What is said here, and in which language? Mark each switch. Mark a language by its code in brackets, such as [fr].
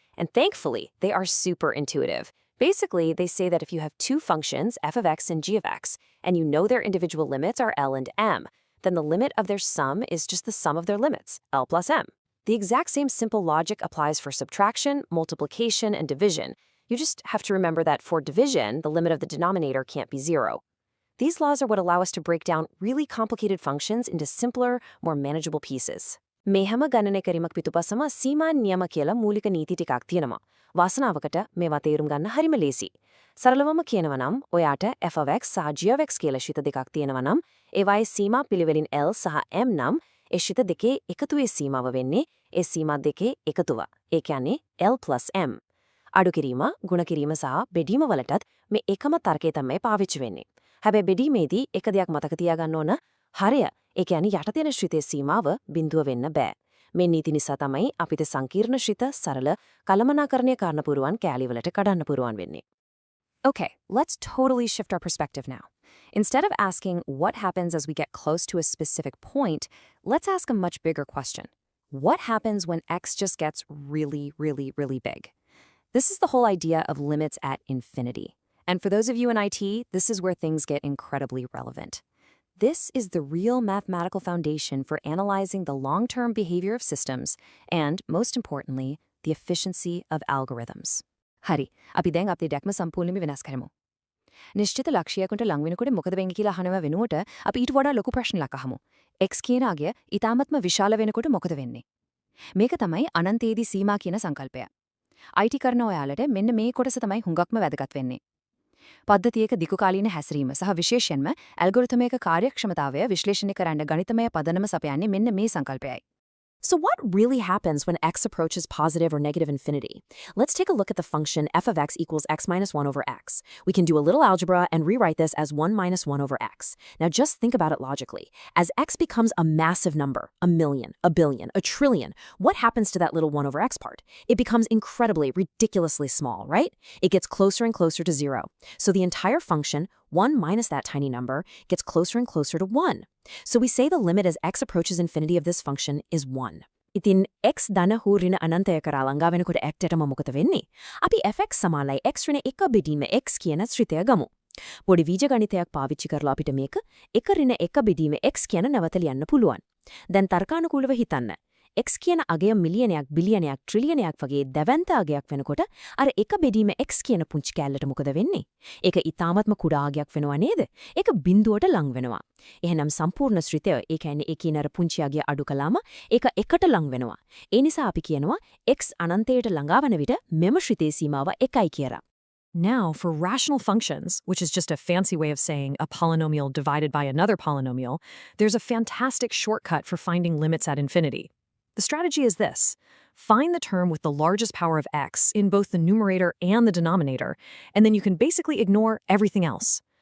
[en] And thankfully, they are super intuitive. Basically, they say that if you have two functions, f of x and g of x, and you know their individual limits are L and m, then the limit of their sum is just the sum of their limits, L plus m. The exact same simple logic applies for subtraction, multiplication, and division. You just have to remember that for division, the limit of the denominator can't be 0. These laws are what allow us to break down really complicated functions into simpler, more manageable pieces. [si] මේ හැම ගණනය කිරීමක් පිටුපසම සීමා නියම කියලා මූලික නීති ටිකක් තියෙනවා. වාසනාවකට මේවා තේරුම් ගන්න හරිම ලේසි. සරලවම කියනවා නම් ඔයාට f of x සහ g of x කියලා ශිත දෙකක් තියෙනවා නම් ඒවායේ සීමා පිළිවෙලින් L සහ M නම් ඒ ශිත දෙකේ එකතුවේ සීමාව වෙන්නේ ඒ සීමා දෙකේ එකතුව. ඒ කියන්නේ L plus M. අඩු කිරීම, ගුණ කිරීම සහ බෙදීම වලටත් මේ එකම තර්කය තමයි පාවිච්චි වෙන්නේ. හැබැයි බෙදීමේදී එක දෙයක් මතක තියාගන්න ඕන. හරය, ඒ කියන්නේ යට තියෙන ශ්‍රිතයේ සීමාව බිඳුව වෙන්න බෑ. මේ නීති නිසා තමයි අපිට සංකීර්ණ ශ්‍රිත සරල කළමනාකරණය කරන්න පුරුවන් කෑලි වලට කඩන්න පුරුවන් වෙන්නේ. [en] Okay, let's totally shift our perspective now. Instead of asking what happens as we get close to a specific point, let's ask a much bigger question. What happens when x just gets really, really, really big? This is the whole idea of limits at infinity. And for those of you in IT, this is where things get incredibly relevant. This is the real mathematical foundation for analyzing the long-term behavior of systems and, most importantly, the efficiency of algorithms. [si] හරි, අපි දැන් අපේ දැක්ම සම්පූර්ණයෙන්ම වෙනස් කරමු. නිශ්චිත ලක්ෂයකට ලං වෙනකොට මොකද වෙන්නේ කියලා අහනව වෙනුවට අපි ඊට වඩා ලොකු ප්‍රශ්නයක් අහමු. x කියන අගය ඊටාත්ම විශාල වෙනකොට මොකද වෙන්නේ? මේක තමයි අනන්තයේදී සීමා කියන සංකල්පය. IT කරන ඔයාලට මෙන්න මේ කොටස තමයි හුඟක්ම වැදගත් වෙන්නේ. පද්ධතියක දීර්ඝකාලීන හැසිරීම සහ විශේෂයෙන්ම ඇල්ගොරිතමයක කාර්යක්ෂමතාවය විශ්ලේෂණය කරන්න ගණිතමය පදනම සපයන්නේ මෙන්න මේ සංකල්පයයි. [en] So what really happens when x approaches positive or negative infinity? Let's take a look at the function f of x equals x minus 1 over x. We can do a little algebra and rewrite this as 1 minus 1 over x. Now just think about it logically. As x becomes a massive number, a million, a billion, a trillion, what happens to that little 1 over x part? It becomes incredibly, ridiculously small, right? It gets closer and closer to 0. So the entire function, 1 minus that tiny number, gets closer and closer to 1. So we say the limit as x approaches infinity of this function is 1. [si] ඉතින් x ධන හෝ ඍණ අනන්තය කරා ළඟා වෙනකොට ඇත්තටම මොකද වෙන්නේ? අපි fx සමානයි x ඍණ 1 බෙදීම x කියන ශ්‍රිතය ගමු. පොඩි බීජගණිතයක් පාවිච්චි කරලා අපිට මේක 1 ඍණ 1 බෙදීම x කියන නැවත ලියන්න පුළුවන්. දැන් තර්කානුකූලව හිතන්න. x කියන අගය මිලියනයක් බිලියනයක් ට්‍රිලියනයක් වගේ දැවැන්ත අගයක් වෙනකොට අර 1 බෙදීම x කියන පුංචි කැලලට මොකද වෙන්නේ? ඒක ඊටාත්ම කුඩා අගයක් වෙනවා නේද? ඒක බිඳුවට ලං වෙනවා. එහෙනම් සම්පූර්ණ ශ්‍රිතය ඒ කියන්නේ ඒ කියන අර පුංචි අගය අඩු කළාම ඒක එකට ලං වෙනවා. ඒ නිසා අපි කියනවා x අනන්තයට ළඟා වන විට මෙම ශ්‍රිතේ සීමාව 1යි කියලා. [en] Now, for rational functions, which is just a fancy way of saying a polynomial divided by another polynomial, there's a fantastic shortcut for finding limits at infinity. The strategy is this. Find the term with the largest power of x in both the numerator and the denominator, and then you can basically ignore everything else.